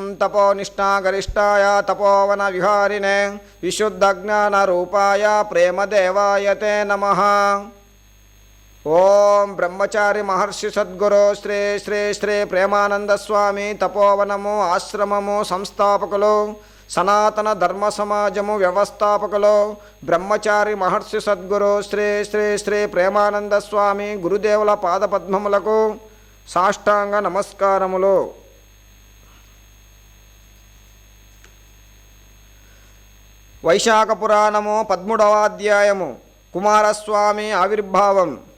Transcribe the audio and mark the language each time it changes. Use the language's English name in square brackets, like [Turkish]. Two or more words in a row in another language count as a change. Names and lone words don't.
[Sanskrit] तपोनिष्ठागरिष्ठाय तपोवन विहारिणे विशुद्धज्ञानरूपाय प्रेमदेवाय ते नमः। [Telugu] ఓం బ్రహ్మచారి మహర్షి సద్గురు శ్రీ శ్రీ శ్రీ ప్రేమానంద స్వామి తపోవనము ఆశ్రమము సంస్థాపకులు సనాతన ధర్మ సమాజము వ్యవస్థాపకులు బ్రహ్మచారి మహర్షి సద్గురు శ్రీ శ్రీ శ్రీ ప్రేమానంద స్వామి గురుదేవుల పాదపద్మములకు సాష్టాంగ నమస్కారములు. వైశాఖ పురాణము 13వ అధ్యాయము కుమారస్వామి ఆవిర్భావం.